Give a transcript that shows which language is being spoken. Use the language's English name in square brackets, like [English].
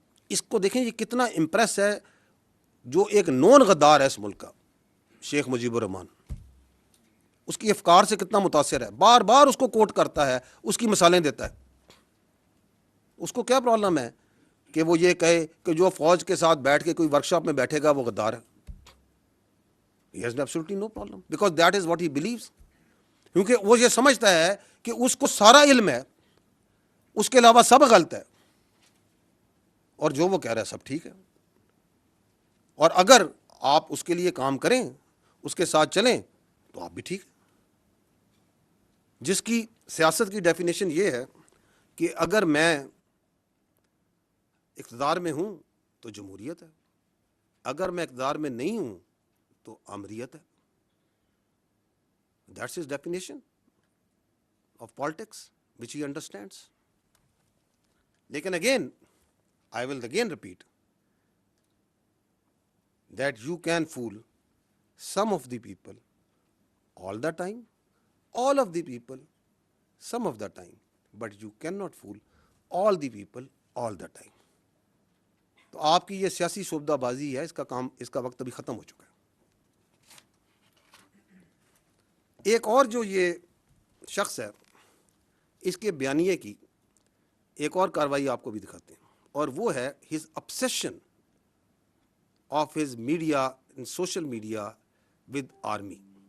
[Urdu] اس کو دیکھیں یہ کتنا امپریس ہے, جو ایک نون غدار ہے اس ملک کا, شیخ مجیب الرحمان, اس کی افکار سے کتنا متاثر ہے, بار بار اس کو کوٹ کرتا ہے, اس کی مثالیں دیتا ہے. اس کو کیا پرابلم ہے کہ وہ یہ کہے کہ جو فوج کے ساتھ بیٹھ کے کوئی ورکشاپ میں بیٹھے گا وہ غدار ہے. [English] He has absolutely no problem because that is what he believes. [Urdu] کیونکہ وہ یہ سمجھتا ہے کہ اس کو سارا علم ہے, اس کے علاوہ سب غلط ہے, اور جو وہ کہہ رہا ہے سب ٹھیک ہے. اور اگر آپ اس کے لیے کام کریں, اس کے ساتھ چلیں, تو آپ بھی ٹھیک ہیں. جس کی سیاست کی ڈیفینیشن یہ ہے کہ اگر میں اقتدار میں ہوں تو جمہوریت ہے, اگر میں اقتدار میں نہیں ہوں تو آمریت ہے. [English] That's his definition of politics, which he understands. [Urdu] لیکن [English] again, I will again repeat that you can fool some of the people all the time, all of the people some of the time, but you cannot fool all the people all the time. [Urdu] تو آپ کی یہ سیاسی شعبدہ بازی ہے, اس کا وقت ابھی ختم ہو چکا ہے. ایک اور جو یہ شخص ہے, اس کے بیانیے کی ایک اور کاروائی آپ کو بھی دکھاتے ہیں, اور وہ ہے [English] his obsession of his media and social media with army.